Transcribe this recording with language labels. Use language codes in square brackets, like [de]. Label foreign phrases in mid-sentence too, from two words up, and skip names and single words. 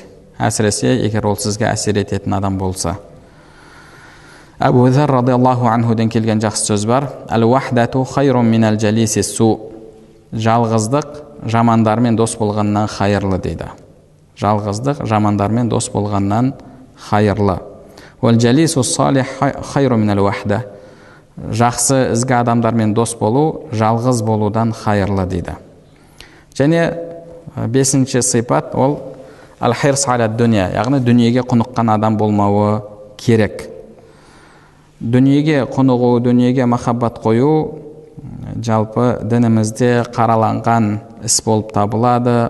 [kk] Әсіресе егер ол сізге әсер ететін адам болса. Абу Зар [ar] رضي الله عنه [kk] келген жақсы сөз бар. [ar] الوحدة خير من جليس السوء. [kk] Жалғыздық жамандармен дос болғаннан хайырлы дейді. Жалғыздық жамандармен дос болғаннан хайырлы. [ar] والجليس الصالح خير من الوحدة. [kk] Жақсы ізгі адамдармен дос болу жалғыз болудан хайырлы дейді. Және бесінші сипат ол [ar] الحرص على الدنيا, [kk] яғни дүниеге құныққан адам болмауы керек. Дүниеге құнығу, дүниеге махаббат қою жалпы дінімізде қараланған іс болып табылады.